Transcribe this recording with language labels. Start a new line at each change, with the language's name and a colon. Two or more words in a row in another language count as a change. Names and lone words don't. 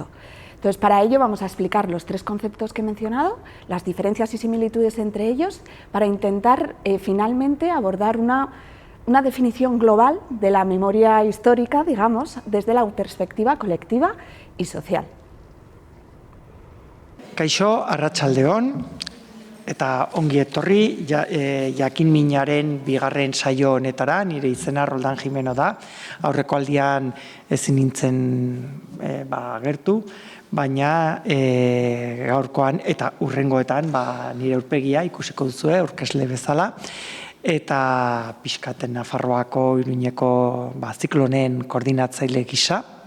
Spanish: Entonces, para ello vamos a explicar los tres conceptos que he mencionado, las diferencias y similitudes entre ellos, para intentar finalmente abordar una definición global de la memoria histórica, digamos, desde la perspectiva colectiva y social.
Basque: Kaixo, arratsaldeon, eta ongi etorri, jakinminaren bigarren saio honetara, nire izena Roldan Jimeno da, aurreko aldian ezin nintzen agertu, baina gaurkoan eta hurrengoetan nire aurpegia ikusiko duzue, aurkezle bezala, eta pixkaten Nafarroako, Iruñeko ziklonen koordinatzaile gisa.